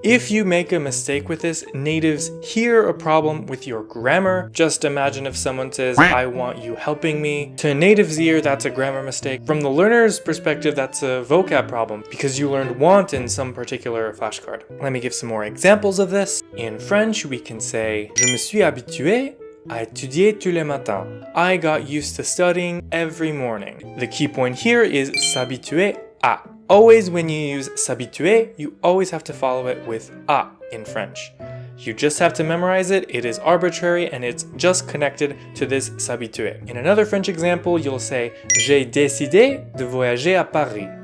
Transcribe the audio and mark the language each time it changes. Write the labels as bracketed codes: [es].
[en] If you make a mistake with this, natives hear a problem with your grammar. Just imagine if someone says, I want you helping me. To a native's ear, that's a grammar mistake. From the learner's perspective, that's a vocab problem because you learned want in some particular flashcard. Let me give some more examples of this. In French, we can say, [fr] Je me suis habitué à étudier tous les matins. [en] I got used to studying every morning. The key point here is s'habituer à. Always when you use s'habituer, you always have to follow it with à in French. You just have to memorize it, it is arbitrary, and it's just connected to this s'habituer. In another French example, you'll say, [fr] J'ai décidé de voyager à Paris.